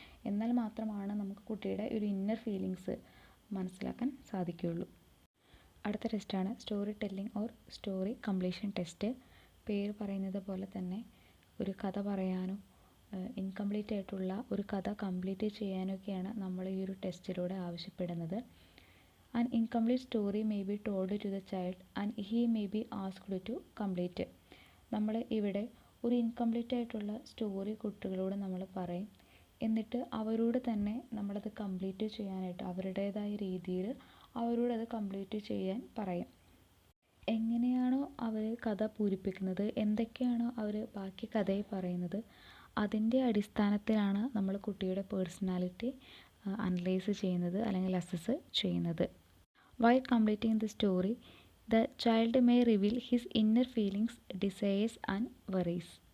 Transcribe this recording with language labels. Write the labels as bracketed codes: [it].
[ml] എന്നാൽ മാത്രമാണ് നമുക്ക് കുട്ടിയുടെ ഒരു ഇന്നർ ഫീലിങ്സ് മനസ്സിലാക്കാൻ സാധിക്കുകയുള്ളൂ. അടുത്ത ടെസ്റ്റാണ് story telling or story completion test. പേര് പറയുന്നത് പോലെ തന്നെ ഒരു കഥ പറയാനോ ഇൻകംപ്ലീറ്റ് ആയിട്ടുള്ള ഒരു കഥ കംപ്ലീറ്റ് ചെയ്യാനൊക്കെയാണ് നമ്മൾ ഈ ഒരു ടെസ്റ്റിലൂടെ ആവശ്യപ്പെടുന്നത്. [en] An incomplete story may be told to the child and he may be asked to complete. [ml] നമ്മൾ ഇവിടെ ഒരു ഇൻകംപ്ലീറ്റ് ആയിട്ടുള്ള സ്റ്റോറി കുട്ടികളോട് നമ്മൾ പറയും. എന്നിട്ട് അവരോട് തന്നെ നമ്മളത് കംപ്ലീറ്റ് ചെയ്യാനായിട്ട് അവരുടേതായ രീതിയിൽ അവരോടത് കംപ്ലീറ്റ് ചെയ്യാൻ പറയും. എങ്ങനെയാണോ അവർ കഥ പൂരിപ്പിക്കുന്നത്, എന്തൊക്കെയാണോ അവർ ബാക്കി കഥയിൽ പറയുന്നത്, അതിൻ്റെ അടിസ്ഥാനത്തിലാണ് നമ്മൾ കുട്ടിയുടെ പേഴ്സണാലിറ്റി അനലൈസ് ചെയ്യുന്നത് അല്ലെങ്കിൽ അസസ് ചെയ്യുന്നത്. [en] While completing the story, the child may reveal his inner feelings, desires and worries.